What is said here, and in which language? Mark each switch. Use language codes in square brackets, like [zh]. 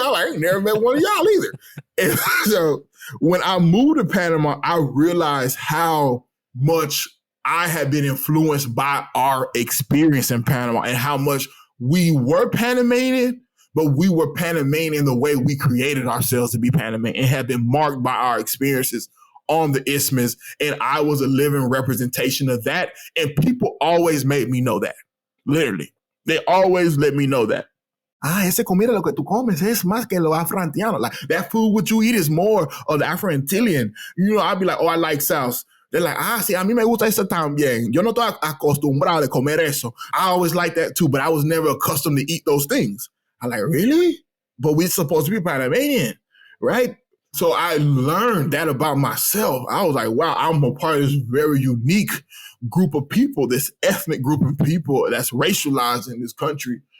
[en] I ain't never met one of y'all either. And so when I moved to Panama, I realized how much I had been influenced by our experience in Panama and how much we were Panamanian, but we were Panamanian the way we created ourselves to be Panamanian and had been marked by our experiences on the isthmus. And I was a living representation of that. And people always made me know that. Literally. They always let me know that. [es] Ese comida lo que tú comes es más que lo afro-antiano. [en] Like, that food what you eat is more of the Afro-Antillian. You know, I'd be like, oh, I like sauce. They're like, [es] sí, a mí me gusta eso también. Yo no estoy acostumbrado a comer eso. [en] I always like that too, but I was never accustomed to eat those things. I'm like, really? But we're supposed to be Panamanian, right? So I learned that about myself. I was like, wow, I'm a part of this very unique group of people, this ethnic group of people that's racialized in this country.